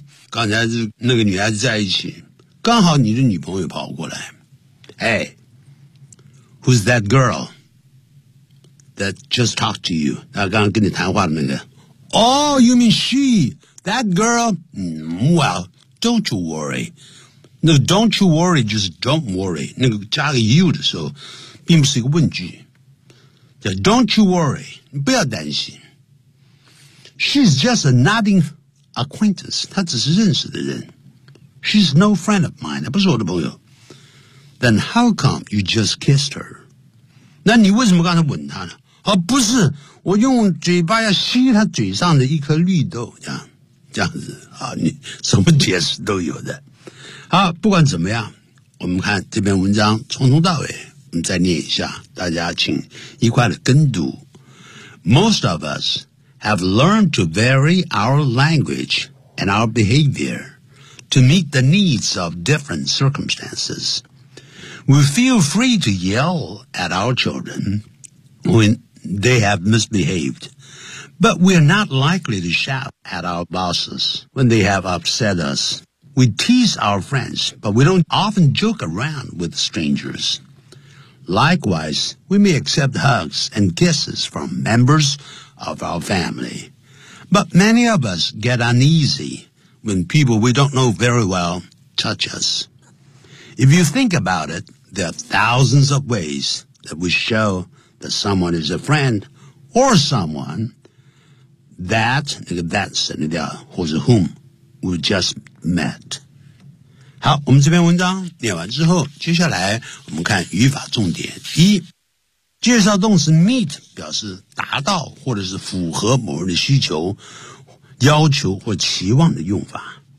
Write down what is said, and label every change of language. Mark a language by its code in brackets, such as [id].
[zh] 刚才那个女孩子在一起，刚好你的女朋友跑过来。 [en] Hey, who's that girl that just talked to you? [zh] 她刚刚跟你谈话的那个。 [en] Oh, you mean she? That girl, well, don't you worry. [zh] 那个 [en] don't you worry [zh] 就是 [en] don't worry. [zh] 那个加个 you 的时候并不是一个问句。 [en] Don't you worry, [zh] 不要担心。 [en] She's just a nodding acquaintance. [zh] 她只是认识的人。 [en] She's no friend of mine. [zh] 她不是我的朋友。 [en] Then how come you just kissed her? [zh] 那你为什么刚才吻她呢？哦，不是，我用嘴巴要吸她嘴上的一颗绿豆，这样。这样子啊，你什么解释都有的。好，不管怎么样，我们看这篇文章从头到尾，我们再念一下，大家请一块的跟读。 [en] Most of us have learned to vary our language and our behavior to meet the needs of different circumstances. We feel free to yell at our children when they have misbehaved, but we are not likely to shout at our bosses when they have upset us. We tease our friends, but we don't often joke around with strangers. Likewise, we may accept hugs and kisses from members of our family. But many of us get uneasy when people we don't know very well touch us. If you think about it, there are thousands of ways that we show that someone is a friend or someone that, [zh] 那个 [en] that [zh] 是那个或者 [en] whom we just met. [zh] 好，我们这篇文章念完之后，接下来我们看语法重点。一，介绍动词 meet 表示达到或者是符合某人的需求、要求或期望的用法。